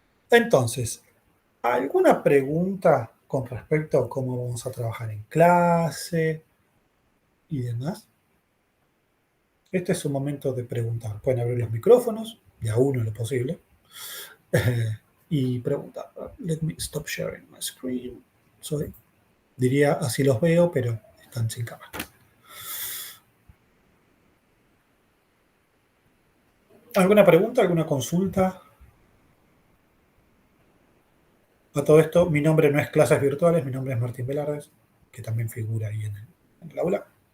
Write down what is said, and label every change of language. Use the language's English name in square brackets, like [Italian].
[Spanish] Entonces, ¿alguna pregunta con respecto a cómo vamos a trabajar en clase y demás? Este es un momento de preguntar. Pueden abrir los micrófonos, de a uno lo posible, y preguntar. [English] Let me stop sharing my screen. Sorry. [Spanish] Diría así los veo, pero están sin cámara. ¿Alguna pregunta? ¿Alguna consulta? A todo esto, mi nombre no es Clases Virtuales, mi nombre es Martín Velardes, que también figura ahí en el aula.